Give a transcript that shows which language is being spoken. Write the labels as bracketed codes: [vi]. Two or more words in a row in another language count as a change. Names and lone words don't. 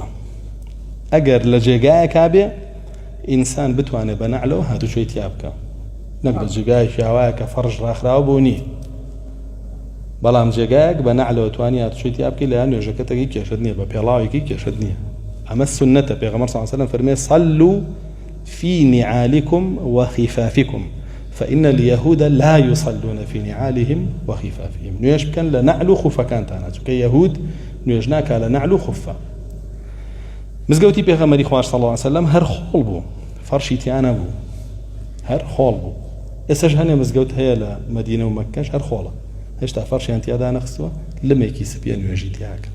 [ckb] ئەگەر لە جێگایەکا بێ ئینسان بتوانێت بە نەعلەوە هاتوچۆی تیا بکە، نەک لە جێگایەکی شاوایە کە فەرش ڕاخراوە بۆ نییە، بەڵام جێگایەک بە نەعلەوە توانی هاتوچۆی تیا بکەی لەیان نوێژەکەتەکەی کێشت نییە، بە پێڵاوێکی کێشت نییە. ئەمە سونەتە. پێغەمبەر [ar] صلی الله علیه وسلم [ckb] فەرمێ [ar] صلوا في نعالكم وخفافكم فإن اليهود لا يصلون في نعالهم وخفافهم. [ckb] نوێژ بکەن لە نعل و خوفەکانتانە، چونکە یەهود نوێژ ناکا لە نعل و خوفە. مزگەوتی پێغەمبەری خوا [ar] صلی الله علیه وسلم [ckb] هەر خۆڵ بوو، فەرشی تیانە بوو، هەر خۆڵ بوو. ئێستاش هەنێ مزگەوت هەیە لە مەدینە و مەککەش هەر خۆڵە، هێشتا فەرشیان تیادا نەخستووە، لمێکی سپیە نوێژی تیاکە.